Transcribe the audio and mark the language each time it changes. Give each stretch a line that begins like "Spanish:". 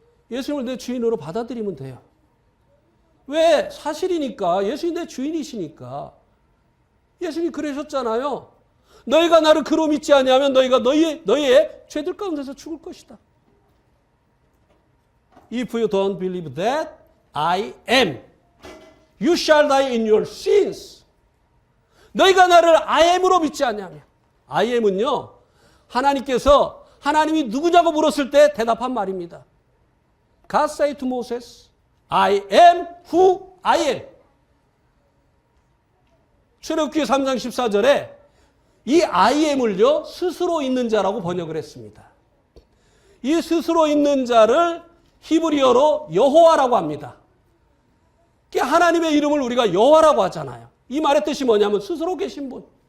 Korean: 예수님을 내 주인으로 받아들이면 돼요. 왜? 사실이니까. 예수님 내 주인이시니까. 예수님이 그러셨잖아요. 너희가 나를 그로 믿지 아니하면 너희가 너희의 죄들 가운데서 죽을 것이다.
English: If you don't believe that I am, you shall die in your sins.
Korean: 너희가 나를 I am으로 믿지 아니하면. I am은요. 하나님께서 하나님이 누구냐고 물었을 때 대답한 말입니다.
English: God said to Moses, I am who I am.
Korean: 출애굽기 3장 14절에 이 I am을요. 스스로 있는 자라고 번역을 했습니다. 이 스스로 있는 자를 히브리어로 여호와라고 합니다. 하나님의 이름을 우리가 여호와라고 하잖아요. 이 말의 뜻이 뭐냐면 스스로 계신 분.